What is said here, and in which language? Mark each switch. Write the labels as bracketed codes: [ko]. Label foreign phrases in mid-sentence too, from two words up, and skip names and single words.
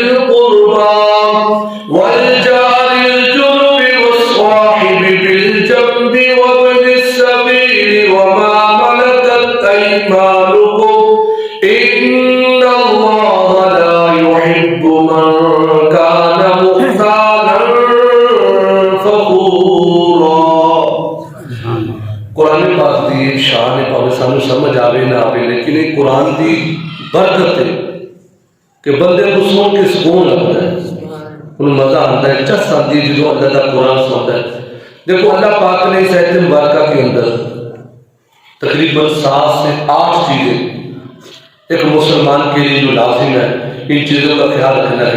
[ar] الْقُرْبَى وَالْجَارِ الْجُنُبِ وَالصَّاحِبِ بِالْجَنبِ وَابْنِ السَّبِيلِ وَمَا مَلَكَتْ أَيْمَانُكُمْ إِنَّ اللَّهَ لَا يُحِبُّ مَنْ كَانَ مُخْتَالًا فَخُورًا۔ [pa] قرآن پاک دی شان پاوے سانو سمجھ آوے نہ آوے، [ur] لیکن یہ قرآن دی برکت ہے کہ بندے کو سن کے سکون لگتا ہے، انہوں مزہ آتا ہے، چس آتی ہے جو اللہ کا قرآن سنتا ہے۔ دیکھو اللہ پاک نے اس آیت مبارکہ کے اندر تقریباً 7 سے 8 چیزیں ایک مسلمان کے لیے جو لازم ہے ان چیزوں کا خیال رکھنا ہے۔